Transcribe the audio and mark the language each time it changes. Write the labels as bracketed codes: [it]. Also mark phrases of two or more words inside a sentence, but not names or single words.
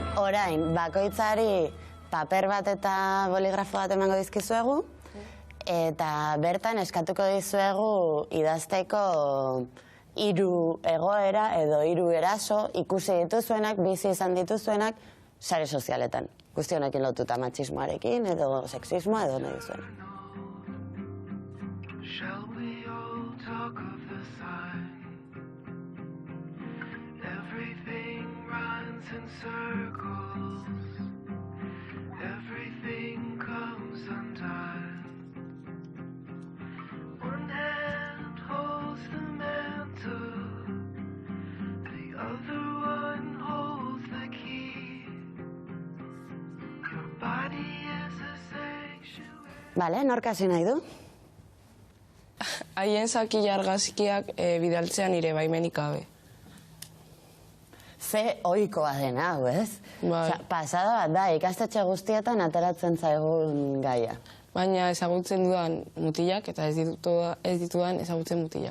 [eu] orain, bakoitzari paper bat eta boligrafo bat emango dizkizuegu, eta bertan eskatuko dizuegu idazteko 3 egoera edo 3 eraso ikusi dituzuenak, bizi izan dituzuenak, sare sozialetan. Guzti honekin lotuta matxismoarekin edo sexismoa edo nahi duzuena. [en] Shall we all talk of the sign? Everything runs in circles. Everything comes undone. One hand holds the mantle. The other one holds the key. Your body is a sanctuary. [eu] Bale, nork hasi nahi du? Haien zaki argazkiak bidaltzea nire baimenik gabe. Ze ohikoa dena, hau, ez? Pasada bat da, ikastetxe guztietan ateratzen zaigun gaia. Baina ezagutzen dudan mutilak eta ez ditudan ezagutzen mutilak.